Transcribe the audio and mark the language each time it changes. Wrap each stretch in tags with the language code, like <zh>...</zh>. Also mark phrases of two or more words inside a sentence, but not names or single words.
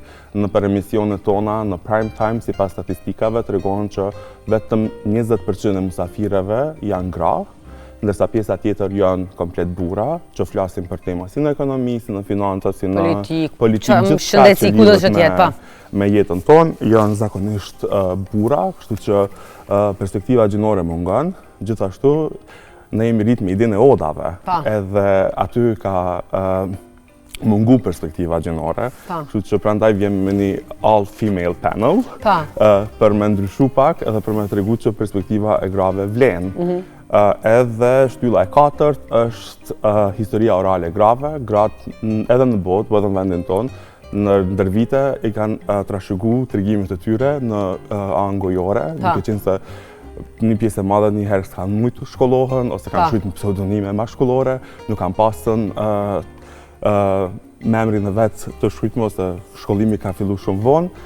<sq>Në për emisionet tona në</sq> <en>prime time,</en> <sq>sipas statistikave, tregon që vetëm 20% e musafirëve janë gra, ndërsa pjesa tjetër janë komplet burra, që flasin për tema si në ekonomi, si në financa, si në politikë, gjithçka që lidhet me jetën tonë, janë zakonisht burra, kështu që perspektiva gjinore mungon. Gjithashtu, ne jemi rritë me idenë e odave, edhe aty ka mungu perspektiva gjinore, kështu që prandaj vjen me një</sq> <en>all-female panel,</en> <sq>për me ndryshu pak edhe për me tregu që perspektiva e grave vlen. Edhe shtylla e katërt është historia orale e grave. Gratë edhe në botë, edhe në vendin tonë, në ndër vite i kanë trashëgu tregimit e tyre në anë gojore, duke qenë se një pjesë e madhe njëherë s'kanë mujtë shkollohen, ose kanë shujtë në pseudonime mashkullore, nuk kanë pasën memrin e vetë të shujtme, ose shkollimi ka fillu shumë vonë.</sq>